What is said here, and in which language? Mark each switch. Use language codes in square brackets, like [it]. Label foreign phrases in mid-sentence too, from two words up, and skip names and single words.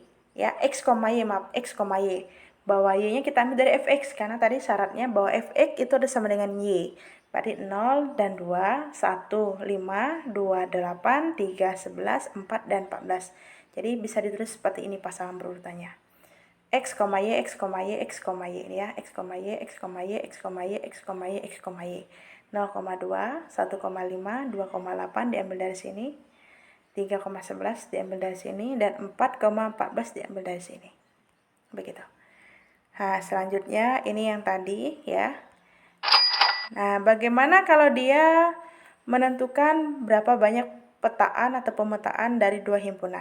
[id] Ya, x, y, maaf, x, y. Bahwa y-nya kita ambil dari fx, karena tadi syaratnya bahwa fx itu ada sama dengan y. Berarti 0 dan 2, 1, 5, 2, 8, 3, 11, 4, dan 14. Jadi bisa ditulis seperti ini pasangan berurutannya. X, Y, X, Y, X, Y ini ya. X, Y, X, Y, X, Y, X, Y, X, Y. 0,2, 1,5, 2,8 diambil dari sini. 3,11 diambil dari sini. Dan 4,14 diambil dari sini. Begitu. Nah, selanjutnya ini yang tadi ya. Nah, bagaimana kalau dia menentukan berapa banyak petaan atau pemetaan dari dua himpunan?